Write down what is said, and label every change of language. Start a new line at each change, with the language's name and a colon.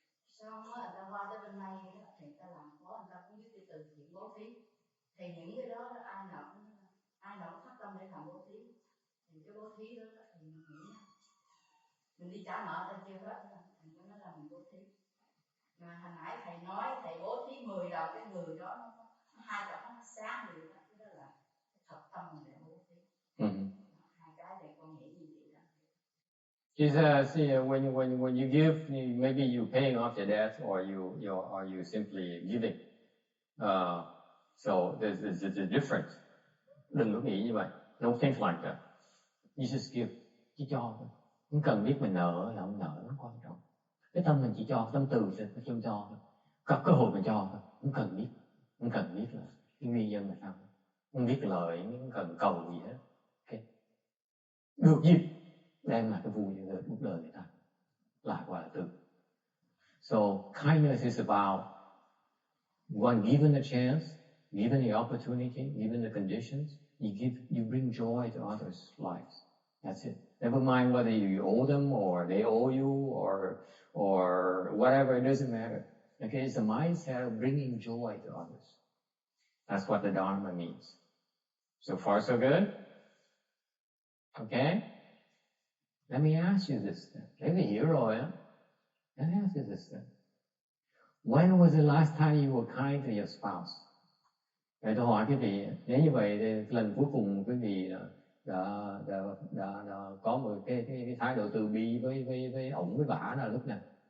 Vietnamese: Xong á người ta qua tới bên đây đó thì người ta làm khó người ta cũng biết đi từ thiện bố thí thì những cái đó ai nào cũng phát tâm để làm bố thí thì cái bố thí đó thì mình nghĩ mình đi trả nợ ta chưa hết thành ra nó là mình bố thí. Mà hồi nãy thầy nói thầy bố thí 10 đồng cái người đó nó hai đồng nó sáng người đó, cái đó là thật tâm để bố thí. Hai cái này con nghĩ như vậy đó.
English: He says, when you give, maybe you're paying off your debt, or you simply giving. So there's a difference.
Vietnamese: Đừng có nghĩ như vậy.
English: Don't think like that. You just give,
Vietnamese: chỉ cho thôi. Không cần biết mình nợ là không nợ, nó quan trọng. Cái tâm mình chỉ cho, tâm từ sẽ không cho thôi. Có cơ hội mình cho thôi. Không cần biết là cái nguyên nhân là sao. Không biết lời, không cần cầu gì hết. Okay. Được dịp đem lại cái vui cho cuộc đời người ta. Lại gọi là từ.
English: So kindness is about one given a chance, given the opportunity, given the conditions, you bring joy to others' lives. That's it. Never mind whether you owe them or they owe you or whatever, it doesn't matter. Okay, it's a mindset of bringing joy to others. That's what the Dharma means. So far, so good? Okay? Let me ask you this then. Let me ask you this then. When was the last time you were kind to your spouse?
Vietnamese: Vậy tôi hỏi quý vị, nếu như vậy thì lần cuối cùng quý vị đã có một cái thái độ từ bi với ổng với bả là lúc nào?